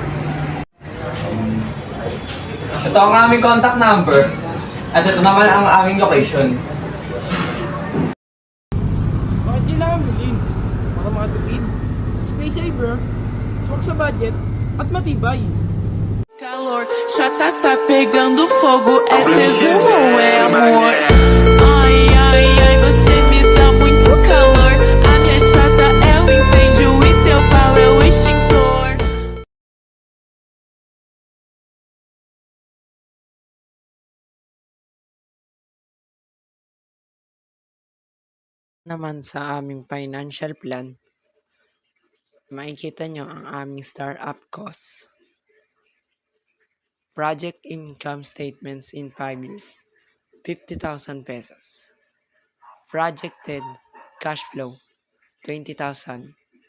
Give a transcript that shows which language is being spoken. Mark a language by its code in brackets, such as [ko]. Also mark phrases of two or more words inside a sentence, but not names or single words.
[tl] Ito ang aming [en] contact number [tl] at ito naman ang aming location. saver, swak sa budget, at matibay. [pt] Calor, já tá pegando fogo, é tesão ou é amor? Ai, ai, ai, você me dá muito calor. A minha chata é o incêndio e teu pau é o extintor. [tl] Naman sa aming [en] financial plan, [tl] makikita nyo ang aming [en] startup costs. Project income statements in 5 years, 50,000 pesos. Projected cash flow, 20,000